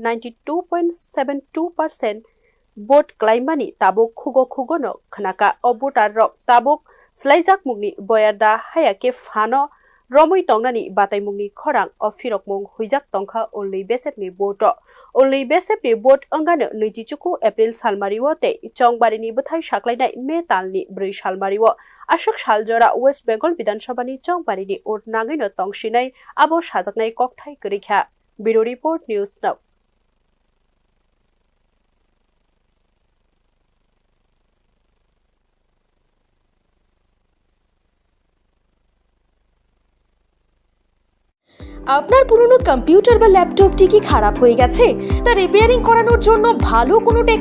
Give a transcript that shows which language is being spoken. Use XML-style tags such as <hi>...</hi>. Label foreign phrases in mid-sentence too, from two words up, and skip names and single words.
<trp>92.72% बोट क्लाइमानि ताबुक खुगो खुगोनो खनाका अबोटार रक ताबुक स्लाइजाक मुंगनि बयारदा हायाके फानो रमै तंगनानि बातायमुंगनि खरां अफिरकमुंग हुइजाक तंखा ओनलि बेसेपनि बोट ओनलि बेसेपनि बोट अंगानो 24 एप्रिल सालमारिवोते चंगबारिनि बथाय साख्लायनाय मे तालनि 4 सालमारिवो आशक सालजरा वेस्ट बेंगल विधानसभानि चंगबारिनि उरनाङैनो तंसिनाय आबो साजाकनाय ककथाय करिखा</trp> <en>bureau report</en> <trp>न्यूज नाउ।</trp> <bn>আপনার পুরনো কম্পিউটার বা ল্যাপটপটি কি খারাপ হয়ে গেছে তা রিপেয়ারিং করানোর জন্য ভালো</bn>